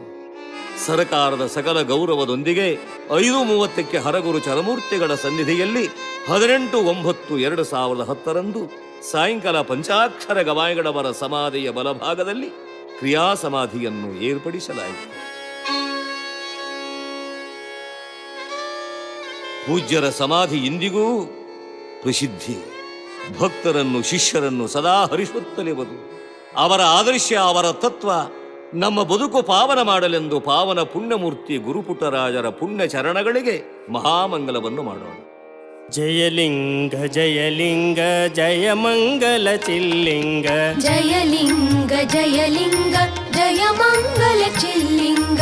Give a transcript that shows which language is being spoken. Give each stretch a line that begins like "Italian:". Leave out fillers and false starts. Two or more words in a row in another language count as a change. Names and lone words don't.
Kannada: ಸರ್ಕಾರದ ಸಕಲ ಗೌರವದೊಂದಿಗೆ 5:30ಕ್ಕೆ ಹರಗುರು ಚರಮೂರ್ತಿಗಳ ಸನ್ನಿಧಿಯಲ್ಲಿ 18/9/2010 ಸಾಯಂಕಾಲ ಪಂಚಾಕ್ಷರ ಗವಾಯಿಗಳವರ ಸಮಾಧಿಯ ಬಲಭಾಗದಲ್ಲಿ ಕ್ರಿಯಾ ಸಮಾಧಿಯನ್ನು ಏರ್ಪಡಿಸಲಾಯಿತು. ಪೂಜ್ಯರ ಸಮಾಧಿ ಇಂದಿಗೂ ಪ್ರಸಿದ್ಧಿ. ಭಕ್ತರನ್ನು ಶಿಷ್ಯರನ್ನು ಸದಾ ಹರಿಸುತ್ತಲಿರುವುದು. ಅವರ ಆದರ್ಶ, ಅವರ ತತ್ವ ನಮ್ಮ ಬದುಕು ಪಾವನ ಮಾಡಲೆಂದು ಪಾವನ ಪುಣ್ಯಮೂರ್ತಿ ಗುರುಪುಟ್ಟರಾಜರ ಪುಣ್ಯ ಚರಣಗಳಿಗೆ ಮಹಾಮಂಗಲವನ್ನು ಮಾಡೋಣ. ಜಯಲಿಂಗ ಜಯಲಿಂಗ ಜಯ ಮಂಗಲ ಚಿಲ್ಲಿಂಗ ಜಯಲಿಂಗ ಜಯಲಿಂಗ ಜಯ ಮಂಗಲ ಚಿಲ್ಲಿಂಗ